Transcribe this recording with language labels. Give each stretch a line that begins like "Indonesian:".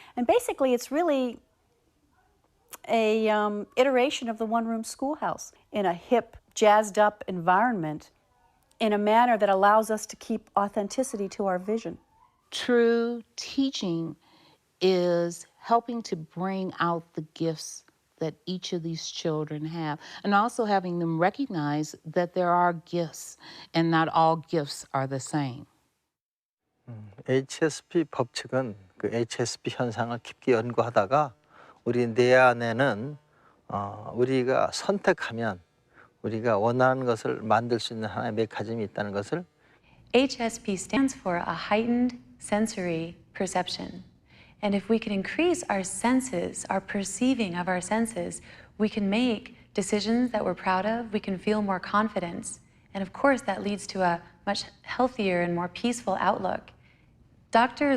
English: And basically, it's really a iteration of the one-room schoolhouse in a hip, jazzed-up environment in a manner that allows us to keep authenticity to our vision. True teaching is helping to bring out the gifts that each of these children have, and also having them recognize that there are gifts and not all gifts are the same.
Korean: HSP 법칙은 그 HSP 현상을 깊게 연구하다가 우리 내 안에는 우리가 선택하면 우리가 원하는 것을 만들 수 있는 하나의 메커니즘이 있다는 것을
English: HSP stands for a heightened sensory perception. And if we can increase our senses, our perceiving of our senses, we can make decisions that we're proud of, we can feel more confidence. And of course, that leads to a much healthier and more peaceful outlook. Dr.